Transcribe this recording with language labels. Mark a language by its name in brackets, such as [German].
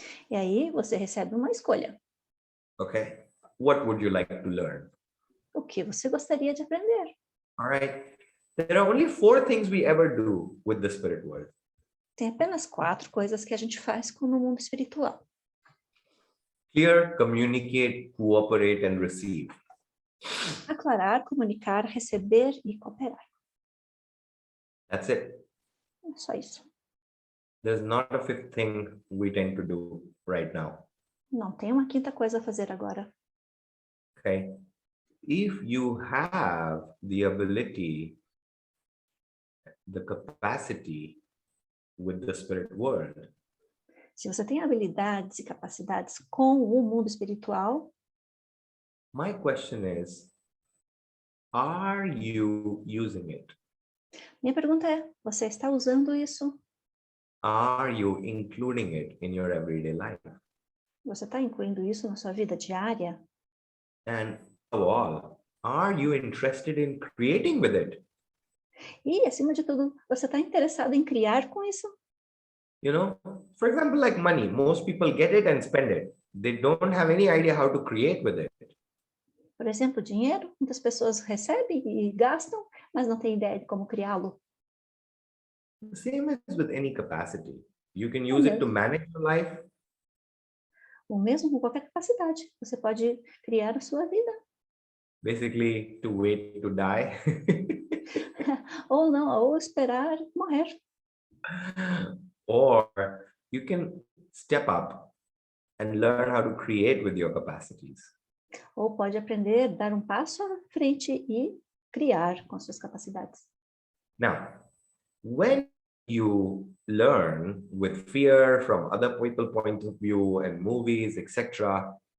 [Portuguese] e aí você recebe uma escolha. [English] Okay. What would you like to learn? [Portuguese] O que você gostaria de aprender? [English] All right. There are only 4 things we ever do with the spirit world. [Portuguese] Tem apenas 4 coisas que a gente faz no mundo espiritual. [English] Clear, communicate, cooperate, and receive. [Portuguese] Aclarar, comunicar, receber e cooperar. [English] That's it. [Portuguese] É só isso. [English] There's not a 5th thing we tend to do right now. [Portuguese] Não tem uma quinta coisa a fazer agora. [English] Okay. If you have the ability, the capacity with the spirit world, [Portuguese] Se você tem habilidades e capacidades com o mundo espiritual, [English] my question is, are you using it? [Portuguese] minha pergunta é: você está usando isso? [English] Are you including it in your everyday life? [Portuguese] Você está incluindo isso na sua vida diária? [English] And above all, are you interested in creating with it? [Portuguese] E, acima de tudo, você está interessado em criar com isso? [English] You know, for example, like money, most people get it and spend it. They don't have any idea how to create with it. [Portuguese] Por exemplo, dinheiro, muitas pessoas recebem e gastam, mas não têm ideia de como criá-lo. [English] Same as with any capacity. You can use it to manage your life. [Portuguese] Ou mesmo com qualquer capacidade. Você pode criar a sua vida. [English] Basically, to wait to die. [Portuguese] Ou não, ou esperar morrer. [English] Or you can step up and learn how to create with your capacities. [Portuguese] Ou pode aprender, dar um passo à frente e criar com suas capacidades. [English] Now, when you learn with fear from other people's point of view and movies, etc.,